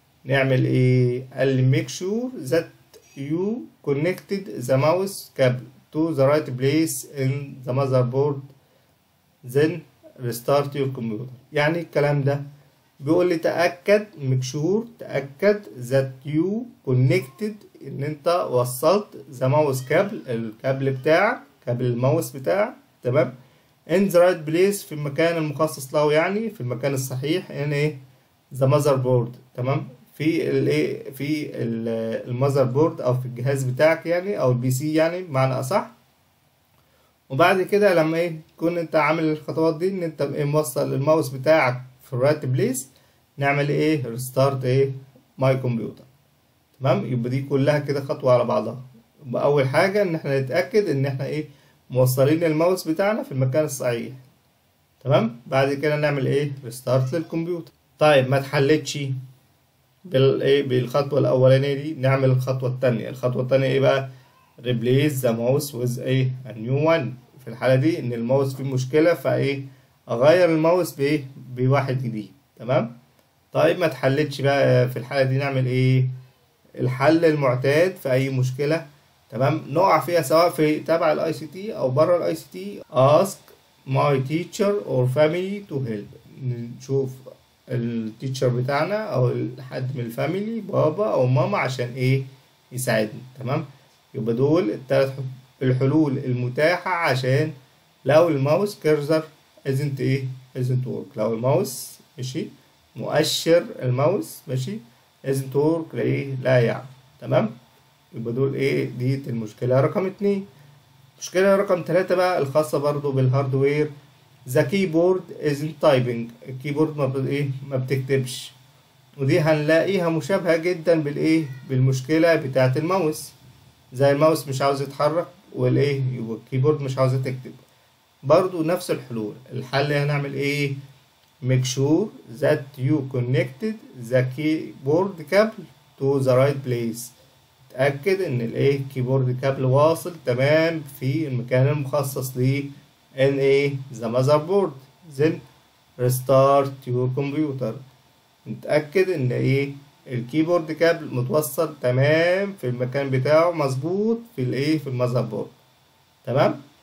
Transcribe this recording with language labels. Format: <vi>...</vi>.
<ar>نعمل ايه؟ قال لي</ar> <en>make sure that you connected the mouse cable to the right place in the motherboard then restart your computer.</en> <ar>يعني الكلام ده بيقول لي تأكد</ar> <en>make sure</en> <ar>تأكد</ar> <en>that you connected</en> <ar>ان انت وصلت</ar> <en>the mouse cable</en> <ar>الكابل بتاعك، كابل الماوس بتاعك. تمام.</ar> <en>in the right place</en> <ar>في المكان المخصص له، يعني في المكان الصحيح</ar> <en>in the motherboard.</en> <ar>تمام. في المذر بورد او في الجهاز بتاعك يعني، او البي سي يعني بمعنى اصح. وبعد كده لما تكون انت عامل الخطوات دي ان انت موصل الماوس بتاعك في</ar> <en>الرايت بليس،</en> <ar>نعمل</ar> <en>Restart my computer.</en> <ar>تمام. يبقى دي كلها كده خطوة على بعضها. يبقى اول حاجة ان احنا نتأكد ان احنا موصلين الماوس بتاعنا في المكان الصحيح. تمام. بعد كده نعمل ريستارت للكمبيوتر. طيب ما اتحلتش بالخطوة الأولانية دي، نعمل الخطوة التانية. الخطوة التانية بقى</ar> <en>replace the mouse with a new one.</en> <ar>في الحالة دي إن الماوس فيه مشكلة أغير الماوس بواحد جديد. تمام. طيب ما اتحلتش بقى في الحالة دي، نعمل الحل المعتاد في أي مشكلة. تمام. نقع فيها سواء في تبع الاي سي تي أو بره الاي سي تي.</ar> <en>ask my teacher or family to help.</en> <ar>نشوف التيتشر بتاعنا او حد من الفاميلي، بابا او ماما، عشان يساعدنا. تمام. يبقى دول الثلاث الحلول المتاحة عشان لو الماوس كيرسر</ar> <en>isn't work.</en> <ar>لو الماوس ماشي، مؤشر الماوس ماشي</ar> <en>isn't work</en> <ar>لا يعمل. تمام. يبقى دول دي المشكلة رقم 2. المشكلة رقم 3 بقى الخاصة برضو بالهاردوير.</ar> <en>the keyboard isn't typing.</en> <ar>الكيبورد ما بتكتبش. ودي هنلاقيها مشابهة جدا بالمشكلة بتاعة الماوس. زي الماوس مش عاوز يتحرك يبقى الكيبورد مش عاوزة تكتب. برضو نفس الحلول. الحل هنعمل</ar> <en>make sure that you connected the keyboard cable to the right place.</en> <ar>تأكد ان الكيبورد كابل واصل تمام في المكان المخصص ليه</ar> <en>in the motherboard then restart your computer.</en> <ar>نتأكد ان الكيبورد كابل متوصل تمام في المكان بتاعه مظبوط في المذر بورد. تمام.</ar>